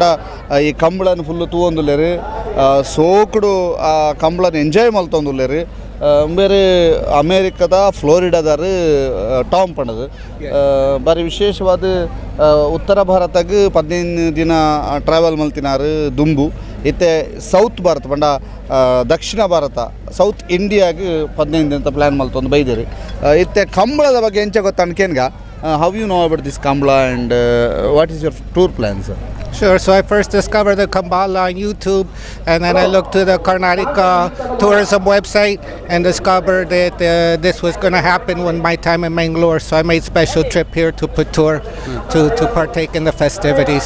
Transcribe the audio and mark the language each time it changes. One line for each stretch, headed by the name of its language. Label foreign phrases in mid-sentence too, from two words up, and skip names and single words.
Tulu: ಈ ಕಂಬಳನ ಫುಲ್ಲು ತೂವೊಂದುಲ್ಲೇರು ಸೋಕುಡು ಆ ಕಂಬಳನ ಎಂಜಾಯ್ ಮಲ್ತೊಂದುಲ್ಲೇರು ಬೇರೆ ಅಮೇರಿಕದ ಫ್ಲೋರಿಡಾದಾರ ಟಾಮ್ ಪಂಡದು ಬಾರಿ ವಿಶೇಷವಾದ ಉತ್ತರ ಭಾರತಕ್ಕೆ 15 ದಿನ ಟ್ರಾವೆಲ್ ಮಲ್ತಿನಾರು ದುಂಬು ಇತ್ತೆ ಸೌತ್ ಭಾರತ ಪಂಡ ದಕ್ಷಿಣ ಭಾರತ ಸೌತ್ ಇಂಡಿಯಾಗೆ 15 ದಿನ ಪ್ಲ್ಯಾನ್ ಮಲ್ತೊಂದು ಬೈದೇರಿ ಇತ್ತೆ ಕಂಬಳದ ಬಗ್ಗೆ ಎಂಚ ಗೊತ್ತ ಅನ್ಕೇನ್ಗ
English: How you know about this Kambala and what is your tour plans? Sure. So I first discovered the Kambala on YouTube, and then I looked to the Karnataka tourism website and discovered that this was going to happen when my time in Mangalore. So I made special trip here to Puttur to partake in the festivities.